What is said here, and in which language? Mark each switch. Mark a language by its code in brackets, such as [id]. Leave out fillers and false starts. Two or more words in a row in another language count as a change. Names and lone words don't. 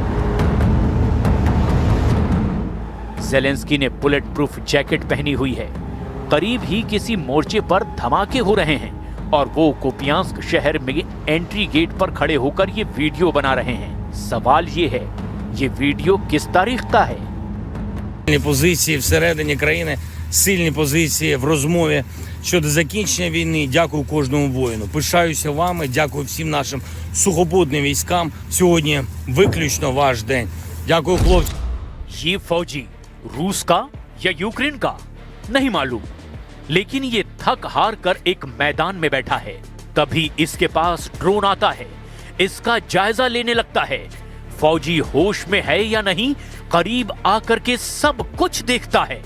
[hi] ज़ेलेंस्की ने [en] bullet proof jacket [hi] पहनी हुई है। करीब ही किसी मोर्चे पर धमाके हो रहे हैं और वो कुपियांस्क शहर में [en] entry gate [hi] पर खड़े होकर ये वीडियो बना रहे हैं। सवाल ये है, ये वीडियो किस तारीख का है? [uk] Позиції всередині країни, сильні позиції в розмові щодо закінчення війни. Дякую кожному воїну. Пишаюся вами, дякую всім нашим сухопутним військам. Сьогодні виключно ваш день. Дякую, хлопці. [hi] ये फौजी रूस का या यूक्रेन का नहीं मालूम, लेकिन ये थक हार कर एक मैदान में बैठा है। तभी इसके पास ड्रोन आता है, इसका जायजा लेने लगता है। फौजी होश में है या नहीं, करीब आकर के सब कुछ देखता है।